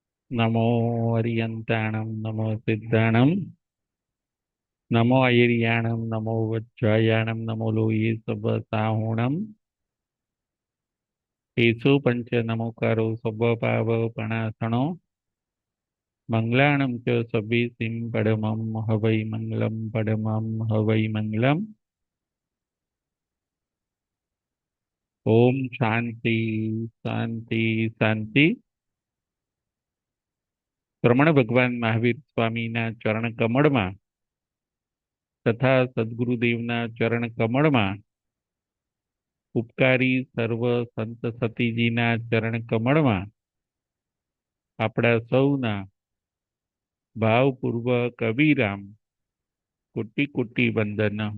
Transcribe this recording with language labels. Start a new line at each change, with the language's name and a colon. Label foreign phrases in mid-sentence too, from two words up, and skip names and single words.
Prakrit languages: नमो अरियंताणं नमो सिद्धाणं नमो ऐर्याणं नमो वज्रायाणं नमो लोये सवसाहुणं एषु पंच नमोकारो स्वभावपणासनो मंगलाणं च सभीसिं पडमं हवै मंगलं पडमं हवै मंगलम्।
Sanskrit: ओम शांति शांति शांति।
Gujarati: રમણ ભગવાન મહાવીર સ્વામીના ચરણ કમળમાં તથા સદગુરુદેવના ચરણ કમળમાં ઉપકારી સર્વ સંત સતીજીના ચરણ કમળમાં આપણા સૌના ભાવપૂર્વક અવિરામ કોટી કોટી વંદન।